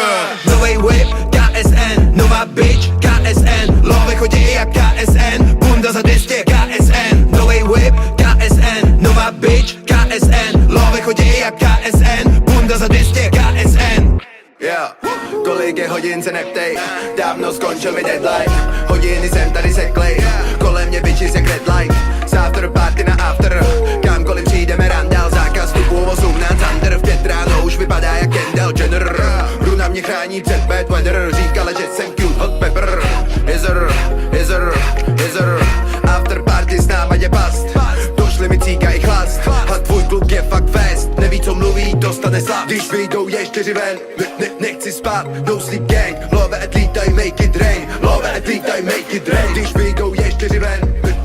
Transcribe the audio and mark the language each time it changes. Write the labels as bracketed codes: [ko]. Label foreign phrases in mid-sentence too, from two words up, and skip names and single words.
[cs] Novej whip, KSN, nová bitch, KSN, love chodí jak KSN, bunda za 200 KSN. Novej whip, KSN, nová bitch, KSN, love chodí jak KSN, bunda za 200 KSN. Yeah. Kolik je hodin se neptej, dávno skončil mi deadline. Hodiny jsem tady seklej, kolem mě bitches jak [en] red light. [cs] Z [en] after party [cs] na after, kamkoliv přijdeme randál. Zákaz vstupu 18 under, v 5 ráno už vypadá jak Kendall Jenner. Runa mě chrání před [en] bad weather, [cs] říkala, že jsem [en] cute hot pepper. [cs] Izzer, [en] after party [cs] s náma je past. Došli mi cíka i chlast, a tvůj kluk je fakt fest. Neví co mluví, dostane slab. Když vyjdou je 4 ven, nechci spát, [en] no sleep gang. Love at least I make it rain, love at least I make it rain. [cs] Když vyjdou je 4 ven,